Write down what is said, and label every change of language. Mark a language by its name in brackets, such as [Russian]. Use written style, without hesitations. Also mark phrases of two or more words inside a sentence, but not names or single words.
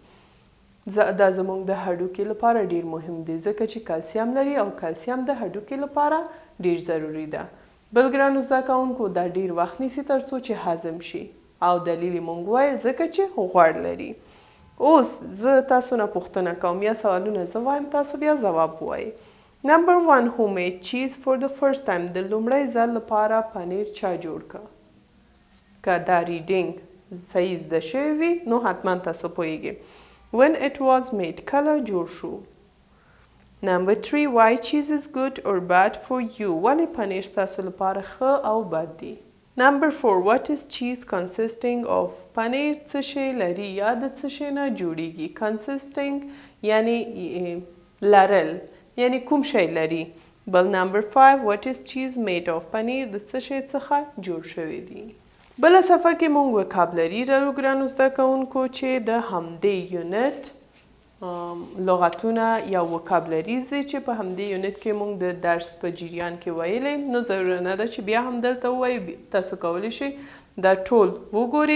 [Pashto] دا زموږ د هډوکي لپاره ډیر مهم دی ځکه چې کلسیم لري او کلسیم د هډوکي لپاره ډیر ضروری ده. بل ګرانو زده کوونکو، دا ډیر وخت نیسي تر څو چې هضم شي او دلیل مونږ وایل ځکه چې غوړ لري. اوس زه تاسو نه پوښتنه کوم یا سوالونه زه وایم، تاسو بیا ځواب وایئ. [English] Number 1, who made cheese for the first time? [Pashto] د لومړی ځل لپاره پنیر چا جوړ که؟ که دا ریډینګ صحیح زده شوی وي نو حتما تاسو پوهیږئ. [English] When it was made [Pashto] کله جوړ شو؟ [English] Number 3, why cheese is good or bad for you? [Pashto] ولې پنیر ستاسو لپاره ښه او بد دی؟ [English] Number 4, what is cheese consisting of? [Pashto] پنیر څه شی لري یا د څه شی نه جوړیږي؟ consisting یعنی لرل، یعنی کوم شی لري. [English] بل Number 5, what is cheese made of? [Pashto] پنیر د څه شی څخه جوړ شوی دی. بله صفحه کې موږ وکابلري لرو ګرانو زده کوونکو چې د همدې یونټ لغتونه یا وکابلریز دي چې په همدې یونټ کې موږ د درس په جریان کې ویلې. نو ضروري نه ده چې بیا هم دلته ووایو. تاسو کولی شئ دا ټول وګورئ.